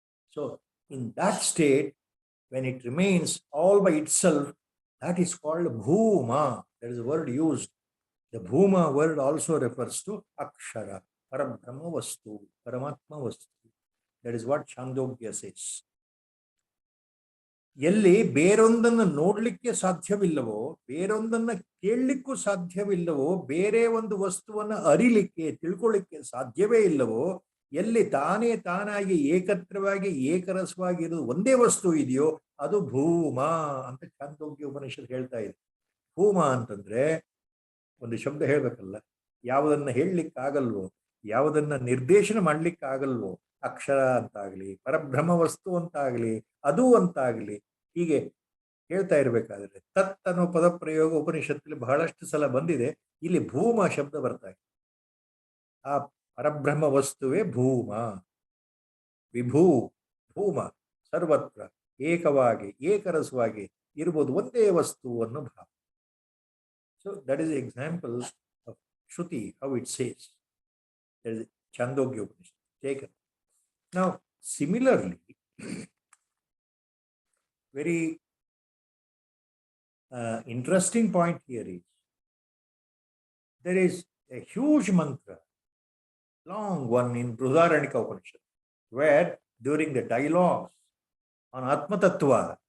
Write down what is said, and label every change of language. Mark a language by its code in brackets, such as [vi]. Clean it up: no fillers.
[en] So in that state, when it remains all by itself, that is called bhuma. That is a word used. The bhuma word also refers to akshara, parabrahma vastu, paramatma vastu. That is what Chandogya says. [kn] ಎಲ್ಲಿ ಬೇರೊಂದನ್ನು ನೋಡ್ಲಿಕ್ಕೆ ಸಾಧ್ಯವಿಲ್ಲವೋ, ಬೇರೊಂದನ್ನು ಕೇಳಲಿಕ್ಕೂ ಸಾಧ್ಯವಿಲ್ಲವೋ, ಬೇರೆ ಒಂದು ವಸ್ತುವನ್ನು ಅರಿಲಿಕ್ಕೆ ತಿಳ್ಕೊಳ್ಳಿಕ್ಕೆ ಸಾಧ್ಯವೇ ಇಲ್ಲವೋ, ಎಲ್ಲಿ ತಾನೇ ತಾನಾಗಿ ಏಕತ್ರವಾಗಿ ಏಕರಸವಾಗಿ ಇರೋದು ಒಂದೇ ವಸ್ತು ಇದೆಯೋ ಅದು ಭೂಮ ಅಂತ ಛಾಂದೋಗ್ಯ ಉಪನಿಷತ್ ಹೇಳ್ತಾ ಇದೆ. ಭೂಮ ಅಂತಂದ್ರೆ ಒಂದು ಶಬ್ದ ಹೇಳ್ಬೇಕಲ್ಲ, ಯಾವುದನ್ನ ಹೇಳಲಿಕ್ಕಾಗಲ್ವೋ, ಯಾವುದನ್ನ ನಿರ್ದೇಶನ ಮಾಡ್ಲಿಕ್ಕಾಗಲ್ವೋ, ಅಕ್ಷರ ಅಂತಾಗ್ಲಿ, ಪರಬ್ರಹ್ಮ ವಸ್ತು ಅಂತಾಗ್ಲಿ, ಅದು ಅಂತಾಗ್ಲಿ, ಹೀಗೆ ಹೇಳ್ತಾ ಇರ್ಬೇಕಾದ್ರೆ ತತ್ ಅನ್ನೋ ಪದ ಪ್ರಯೋಗ ಉಪನಿಷತ್ತಲ್ಲಿ ಬಹಳಷ್ಟು ಸಲ ಬಂದಿದೆ. ಇಲ್ಲಿ ಭೂಮ ಶಬ್ದ ಬರ್ತಾ ಇದೆ. ಆ ಪರಬ್ರಹ್ಮ ವಸ್ತುವೇ ಭೂಮ. ವಿಭೂ ಭೂಮ ಸರ್ವತ್ರ ಏಕವಾಗಿ ಏಕರಸವಾಗಿ ಇರ್ಬೋದು, ಒಂದೇ ವಸ್ತು ಅನ್ನೋ ಭಾವ. [en] So that is the example of Shruti, how it says. There is Chandogya Upanishad taken. Now, similarly, very interesting point here is, there is a huge mantra, long one in Brihadaranyaka Upanishad, where during the dialogues on Atma Tattva,